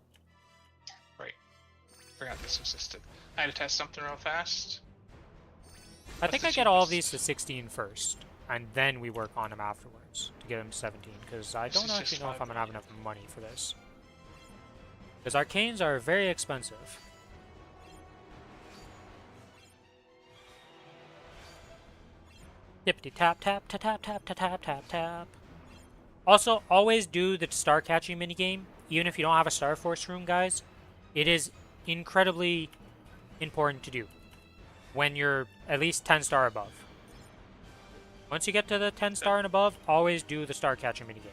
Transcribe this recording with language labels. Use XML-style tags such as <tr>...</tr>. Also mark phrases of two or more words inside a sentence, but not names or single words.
<en>Right. Forgot this existed. I had to test something real fast. I What's think the I get all of these cheapest? to 16 first, and then we work on them afterwards to get them to 17, because I This don't is just actually know if I'm gonna have 5 enough money for this. Because arcanes are very expensive. Tippity tap tap tap tap tap tap tap tap tap. Also, always do the star catching minigame, even if you don't have a Star Force room, guys. It is incredibly important to do when you're at least 10 star above. Once you get to the 10 star and above, always do the star catching minigame.</en>